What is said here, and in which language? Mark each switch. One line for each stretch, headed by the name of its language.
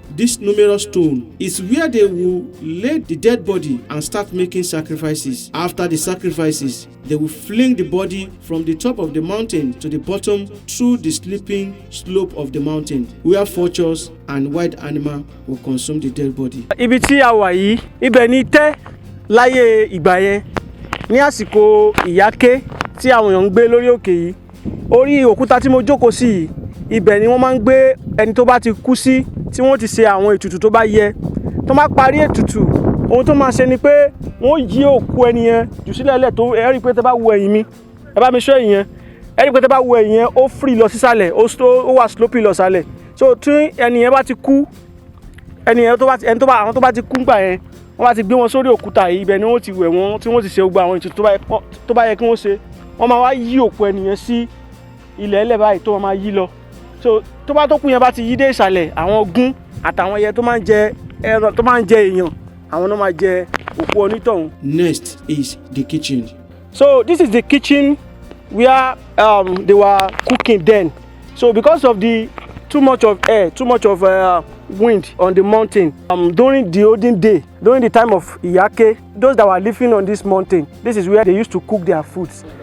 English: This numerous stone is where they will lay the dead body and start making sacrifices. After the sacrifices, they will fling the body from the top of the mountain to the bottom through the sloping slope of the mountain, where vultures and wild animals will consume the dead body.
Yoruba: Ibi tí a wà yìí, ibẹ̀ ni tẹ́ láyé ìgbà yẹn ní àsìkò Ìyáké tí àwọn èèyàn ń gbé lórí òkè yìí. Orí òkúta tí mo jókòó sí yìí, ibẹ̀ ni wọ́n máa ń gbé ẹni tó bá ti kú sí tí wọ́n ti ṣe àwọn ètùtù tó bá yẹ. Tó bá parí ètùtù, ohun tó máa ṣe ni pé wọ́n yí òkú ẹni yẹn jù sílẹ̀ lẹ̀ tó ẹ rí pé tẹ́ bá wo ẹ̀yìn mi, ẹ bá mi ṣọ́ ẹ̀yìn yẹn, ẹ rí pé tẹ́ bá wo ẹ̀yìn yẹn ó free lọ sísàlẹ̀, ó wà slopey lọ sálẹ̀. So tí ẹni yẹn bá ti kú, àwọn tó bá ti kú ńgbà yẹn, wọ́n bá ti gbé wọn sórí òkúta yìí, ibẹ̀ ni wọ́n ti wẹ̀ wọ́n tí wọ́n ti ṣe gbogbo àwọn ètùtù tó bá yẹ kí wọ́n ṣe. Wọ́n máa wá yí òkú ẹni yẹn sí ilẹ̀ ẹlẹ̀ báyìí tó máa yí lọ. So tó bá tó kú yẹn bá ti yí dé ìsàlẹ̀, àwọn ogún àtàwọn ẹyẹ tó máa ń jẹ ẹran tó máa ń jẹ èèyàn, àwọn náà máa jẹ òkú onítọ̀hún.
English: Next is the kitchen. So this is the kitchen where they were cooking then. So because of the too much of air, too much of wind on the mountain, during the olden day, during the time of Yaki, those that were living on this mountain, this is where they used to cook their foods.